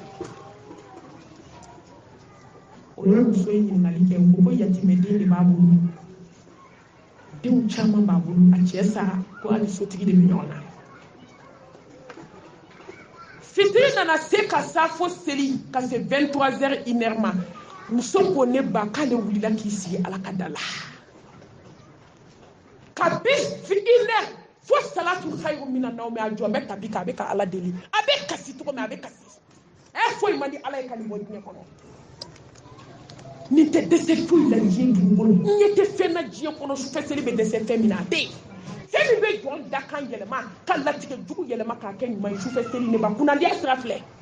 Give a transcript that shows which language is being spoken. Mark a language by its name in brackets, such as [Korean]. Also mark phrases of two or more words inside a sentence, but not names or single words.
[Bambara] o ye muso ye ɲininkali kɛ o ko yatimɛden de b'a bolo denw caman b'a bolo a cɛ sara ko hali sotigi de bɛ ɲɔgɔn na fitiri nana se ka sa fo seli ka se 23h 1h ma muso ko ne ba k'ale wulila k'i sigi ala ka da la ka bis fi 1h fo [Arabic] الصلاة خير من النوم [Bambara] a jɔ n bɛ tabi k'a bɛ ka ala deli a bɛ kasi cogo min a bɛ kasi foyi man di ala ye ka nin bɔ diɲɛ kɔnɔ nin tɛ dɛsɛ foyi la diɲɛ dugu kɔnɔ n ɲɛ tɛ fɛn na diɲɛ kɔnɔ sufɛ seli bɛ dɛsɛ fɛn min na a tɛ yen fɛn min bɛ jɔn da kan yɛlɛma ka latigɛ jugu yɛlɛma k'a kɛ ɲuman ye sufɛ seli ne ba kunnadiya sira filɛ